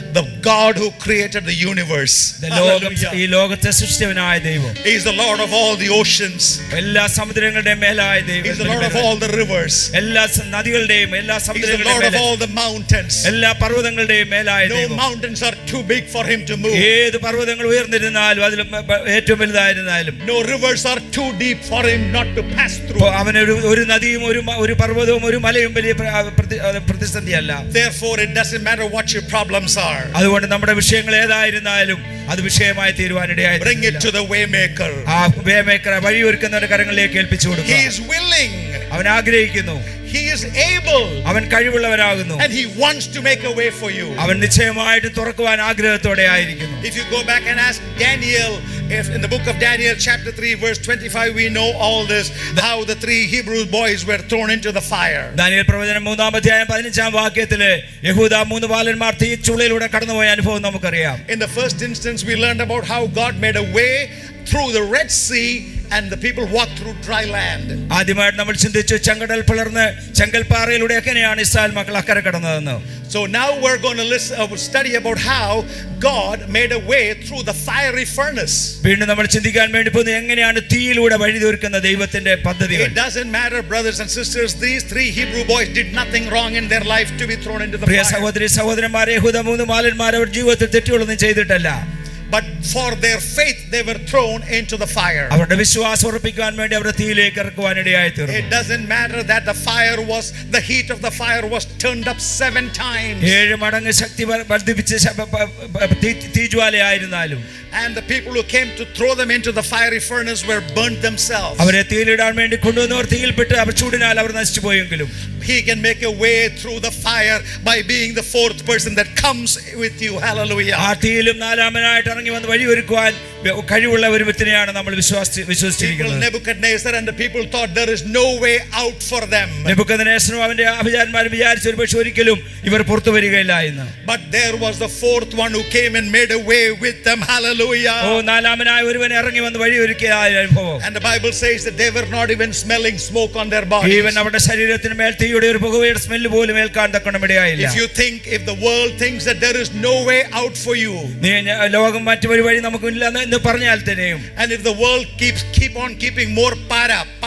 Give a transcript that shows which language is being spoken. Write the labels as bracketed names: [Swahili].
[English] the God who created the universe, [Malayalam] ഈ ലോകത്തെ സൃഷ്ടിച്ചവനായ ദൈവം, [English] He is the Lord of all the oceans, [Malayalam] എല്ലാ സമുദ്രങ്ങളുടെയും മേലായ ദൈവം, [English] He is the Lord of all the rivers, [Malayalam] എല്ലാ നദികളുടെയും എല്ലാ സമുദ്രങ്ങളുടെയും [English] Lord of all the mountains. [Malayalam] എല്ലാ പർവ്വതങ്ങളുടെയും മേലായ ദൈവം. [English] No mountains are too big for Him to move. [Malayalam] ഏത് പർവ്വതങ്ങൾ ഉയർന്നിരുന്നാലും അതിൽ ഏറ്റവും വലുതായിരുന്നാലും, [English] no rivers are too deep for Him not to pass through. [Malayalam] അവന് ഒരു നദിയും ഒരു പർവ്വതവും ഒരു മലയും വലിയ പ്രതിസന്ധിയല്ല. [English] Therefore it doesn't matter what your problems are. [Malayalam] അതുകൊണ്ട് നമ്മുടെ വിഷയങ്ങൾ ഏതായിരുന്നാലും അത് വിഷയമായി തീരുവാനിടയായി. [English] Bring it to the waymaker. [Malayalam] ആ വഴിയൊരുക്കുന്നവരുടെ കരങ്ങളിലേക്ക് ഏൽപ്പിച്ചു കൊടുക്കുക. [English] He is willing. [Malayalam] അവൻ ആഗ്രഹിക്കുന്നു. [English] He is able. [Malayalam] അവൻ കഴിവുള്ളവനാകുന്നു. [English] And He wants to make a way for you. [Malayalam] അവൻ നിശ്ചയമായിട്ട് തുറക്കുവാൻ ആഗ്രഹത്തോടെ ആയിരിക്കുന്നു. [English] If you go back and ask Daniel, if in the book of Daniel chapter 3 verse 25, we know all this, how the 3 Hebrew boys were thrown into the fire. [Malayalam] Daniel പ്രവചനം 3-ാം അധ്യായം 15-ാം വാക്യത്തിലെ യഹൂദ 3 ബാലന്മാർ തീച്ചുളയിലൂടെ കടന്നുപോയ അനുഭവം നമുക്കറിയാം. [English] In the first instance we learned about how God made a way through the Red Sea and the people walked through dry land. [Malayalam] ആദ്യമായിട്ട് നമ്മൾ ചിന്തിച്ചു ചെങ്കടൽ പിളർന്ന് ചെങ്കൽപ്പാറയിലൂടെ എങ്ങനെയാണ് ഇസ്രായേൽ മക്കൾ അക്കരെ കടന്നതെന്ന്. [English] So now we're going to study about how God made a way through the fiery furnace. [Malayalam] വീണ്ടും നമ്മൾ ചിന്തിക്കാൻ വേണ്ടി പോകുന്നത് എങ്ങനെയാണ് തീയിലൂടെ വഴിയൊരുക്കുന്ന ദൈവത്തിന്റെ പദ്ധതികൾ. [English] It doesn't matter, brothers and sisters, these 3 Hebrew boys did nothing wrong in their life to be thrown into the fire. [Malayalam] പ്രിയ സഹോദരി സഹോദരന്മാരെ, യഹൂദ 3 ബാലന്മാർ അവർ ജീവിതത്തിൽ തെറ്റുകളൊന്നും ചെയ്തിട്ടല്ല. [English] But for their faith they were thrown into the fire. [Malayalam] അവരുടെ വിശ്വാസം ഉറപ്പിക്കാൻ വേണ്ടി അവരെ തീയിലേക്ക് ഇറക്കുവാൻ ഇടയായി തീർന്നു. [English] It doesn't matter that the heat of the fire was turned up 7 times. [Malayalam] 7 മടങ്ങ് ശക്തി വർദ്ധിപ്പിച്ച തീജ്വാലയായിരുന്നാലും, [English] and the people who came to throw them into the fiery furnace were burnt themselves. [Malayalam] അവരെ തീയിലിടാൻ വേണ്ടി കൊണ്ടുവന്നവർ തീയിൽപ്പെട്ട് അവർ ചൂടിനാൽ അവർ നശിച്ചു പോയെങ്കിലും, [English] He can make a way through the fire by being the 4th person that comes with you. Hallelujah. [Malayalam] ആ തീയിലും 4-ാമനായിട്ട് ഇറങ്ങി വന്ന് വഴിയൊരുക്കുവാൻ കഴിവുള്ള ഒരു വ്യക്തിയെയാണ് നമ്മൾ വിശ്വസിച്ചിരിക്കുന്നത്. [English] Nebuchadnezzar and the people thought there is no way out for them. [Malayalam] നെബൂഖദ്നേസറും അവന്റെ ആഭിചാരന്മാരും വിചാരിച്ചു ഒരുപക്ഷെ ഒരിക്കലും ഇവർ പുറത്തു വരികയില്ല എന്ന്. [English] But there was the 4th one who came and made a way with them. Hallelujah. [Malayalam] 4-ാമനായ ഒരുവൻ ഇറങ്ങി വന്ന് വഴിയൊരുക്കിയ അനുഭവം. [English] And the Bible says that they were not even smelling smoke on their bodies. [Malayalam] Even അവരുടെ ശരീരത്തിന് മേൽ തീയുടെ ഒരു പുകയുടെ സ്മെല്ല് പോലും ഏൽക്കാൻ തക്കണം ഇടയായില്ല. [English] If the world thinks that there is no way out for you, [Malayalam] ലോകം മറ്റൊരു വഴി നമുക്കില്ല എന്ന് പറഞ്ഞാൽ തന്നെയും, [English] and if the world keep on keeping more para